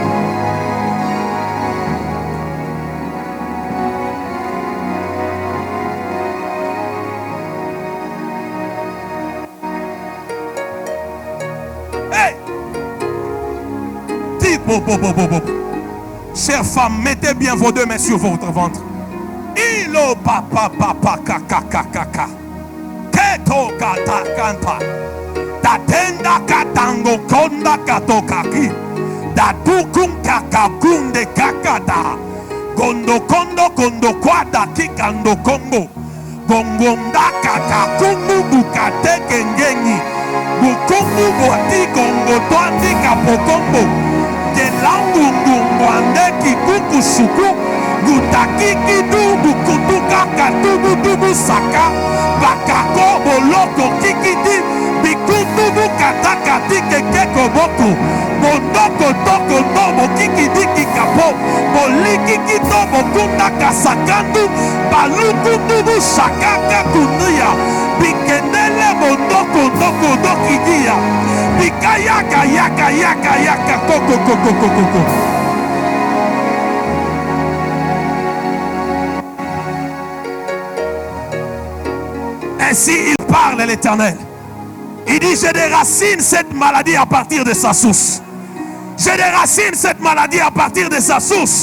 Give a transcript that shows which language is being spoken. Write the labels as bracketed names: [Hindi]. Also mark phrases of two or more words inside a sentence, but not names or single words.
[French] Hey! Dis bo. Chères femmes, mettez bien vos deux mains sur votre ventre. Ilo papa kaka. Keto kata kanta. Tatenda katango konda katokaki. Datukun kakakunde kakata. Kondo kwada kikando kongo. Gongonda kakakungu bukate kengengi. Bukungu boti gongo toandi kapokombo. Gelangu ngwande kikuku suku. Gutaki kidu bukutuka katubu dubu saka. Bakako boloko kikidi. Bikutu bukataka tike koboko. Bondoko toko nobo kikidi kikapo. Boliki kitobo kunda kasakandu. Baluku dubu shakaka kunuya. Bikendele bondoko toko dokidia. Bikayaka yaka yaka yaka koko koko koko koko. Ainsi il parle l'Éternel. Il dit, je déracine cette maladie à partir de sa source. Je déracine cette maladie à partir de sa source.